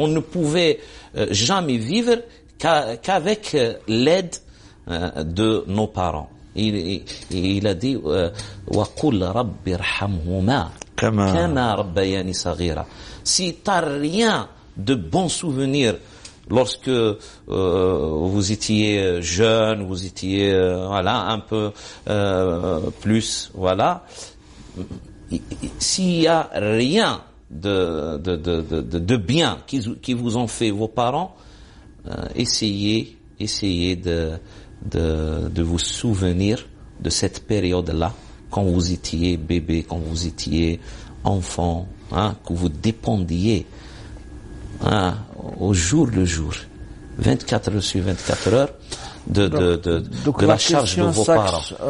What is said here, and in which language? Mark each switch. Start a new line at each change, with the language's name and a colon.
French: On ne pouvait jamais vivre qu'avec l'aide de nos parents. Il a dit
Arabic: وَقُلْ رَبِّ ارْحَمْهُمَا كَمَا رَبَّيَانِي صَغِيرًا.
French: Si t'as rien de bons souvenirs lorsque vous étiez jeune, vous étiez voilà un peu plus voilà, s'il y a rien de bien qui vous ont fait vos parents, essayez de vous souvenir de cette période-là, quand vous étiez bébé, quand vous étiez enfant, hein, que vous dépendiez, hein, au jour le jour, 24 heures sur 24 heures, de la charge de vos parents.